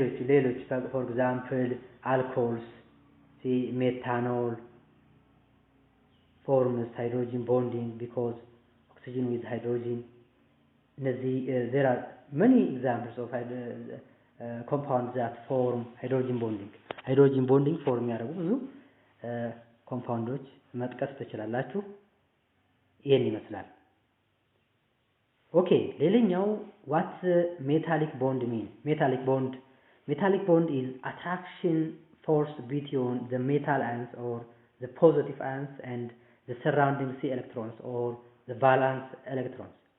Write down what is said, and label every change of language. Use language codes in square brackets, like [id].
[en] ሌሎች for example alcohols, see methanol forms hydrogen bonding because oxygen with hydrogen. There are many examples of compounds that form hydrogen bonding. [am] hydrogen bonding form ያደርጉ ብዙ ኮምፓውንዶች መጥቀስ ትችላላችሁ። ይሄን ይመስላል። ኦኬ ሌላኛው [en] what metallic bond mean? metallic bond is attraction force between the metal ions or the positive ions and the surrounding C electrons or the valence electrons.